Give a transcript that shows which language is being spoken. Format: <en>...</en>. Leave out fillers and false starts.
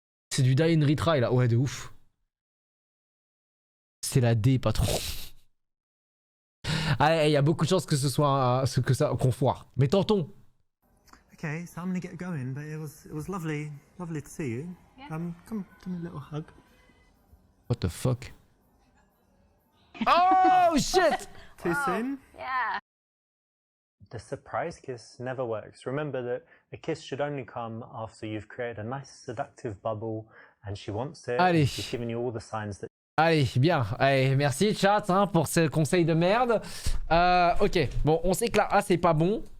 <fr>C'est du die and retry là. Ouais, de ouf. C'est la D, patron. Ah, il y a beaucoup de chances que ce soit qu'on foire. Mais tentons.</fr> <en>Okay, so I'm gonna get going, but it was lovely to see you. Yeah. Come, give me a little hug. What the fuck? Oh shit! Too soon? Yeah. The surprise kiss never works. Remember that a kiss should only come after you've created a nice seductive bubble and she wants it.</en> <fr>Allez.</fr> <en>She's giving you all the signs that</en> <fr>Allez, bien. Allez, merci chat hein, pour ce conseil de merde. Ok, bon, on sait que la A c'est pas bon.</fr>